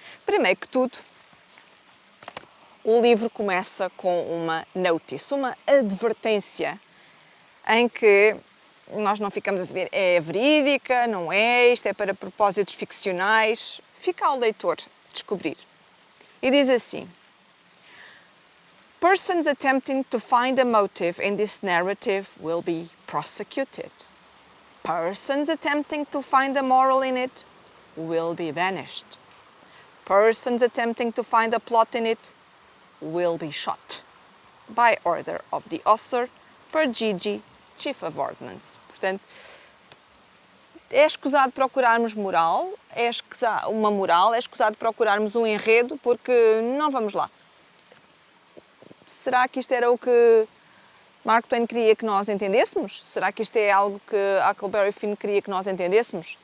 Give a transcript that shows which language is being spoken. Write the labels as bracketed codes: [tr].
[pt] Primeiro que tudo, o livro começa com uma notice, uma advertência, em que nós não ficamos a saber é verídica, não é, isto é para propósitos ficcionais. Fica ao leitor descobrir. E diz assim: [en] Persons attempting to find a motive in this narrative will be prosecuted. Persons attempting to find a moral in it will be banished. Persons attempting to find a plot in it will be shot. By order of the author, per Gigi, Chief of Ordnance. [pt] Portanto, é escusado procurarmos moral, é escusado procurarmos um enredo, porque não vamos lá. Será que isto era o que Mark Twain queria que nós entendêssemos? Será que isto é algo que Huckleberry Finn queria que nós entendêssemos?